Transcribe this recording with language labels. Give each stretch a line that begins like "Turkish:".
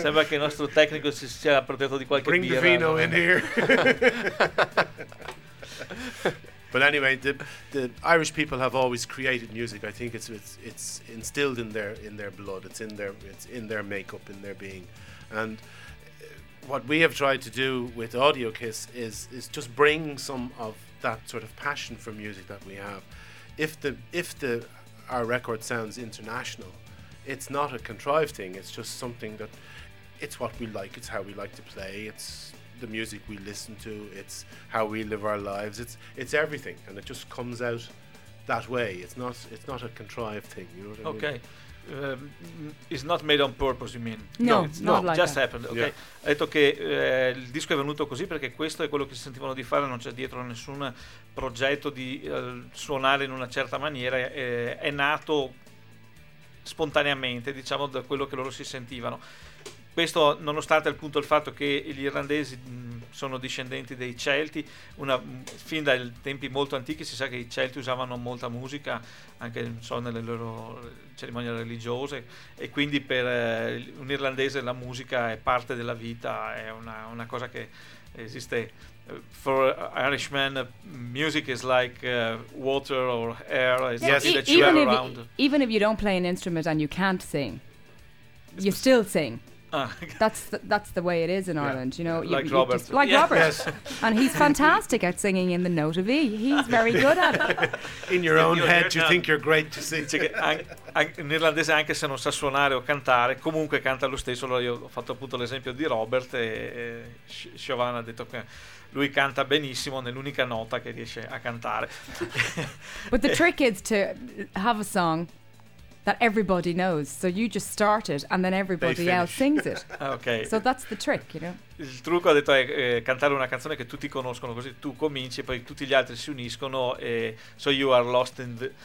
Italian: Sembra che il nostro tecnico si sia appropriato di qualche
English: Bring
Italian: birra.
English: Bring the vino in here. But anyway, the Irish people have always created music. I think it's instilled in their blood. It's in their makeup, in their being. And what we have tried to do with Audio Kiss is just bring some of that sort of passion for music that we have. If our record sounds international, it's not a contrived thing. It's just something that it's what we like. It's how we like to play. It's the music we listen to, it's how we live our lives, it's everything, and it just comes out that way. It's not a contrived thing, you know what I Okay. It's not made on purpose, you mean? No, happened. Okay. Yeah.
Italian: Ha detto che il disco è venuto così perché questo è quello che si sentivano di fare, non c'è dietro nessun progetto di suonare in una certa maniera, è nato spontaneamente, diciamo, da quello che loro si sentivano. Questo nonostante appunto il fatto che gli irlandesi sono discendenti dei Celti, fin dai tempi molto antichi si sa che i Celti usavano molta musica, anche nelle loro cerimonie religiose, e quindi per un irlandese la musica è parte della vita, è una cosa che esiste.
English: For Irishmen, music is like water or air, it's something that you have around. Even if you don't play an instrument and you can't sing, you still sing. that's the way it is in Ireland, you know. Like Robert. Just, like Robert. Yes. And he's fantastic at singing in the note of E. He's very good at it. In your own head, you think you're great to sing.
Italian: In irlandese, anche se non sa suonare o cantare, comunque canta lo stesso. Allora io ho fatto appunto l'esempio di Robert e Siobhan ha detto che lui canta benissimo nell'unica nota che riesce a cantare.
English: But the trick is to have a song that everybody knows, so you just start it and then everybody else sings it. Okay. So that's the trick, you know.
Italian: Il trucco, ha detto, è cantare una canzone che tutti conoscono, così tu cominci e poi tutti gli altri si uniscono e
English: so you are lost in the...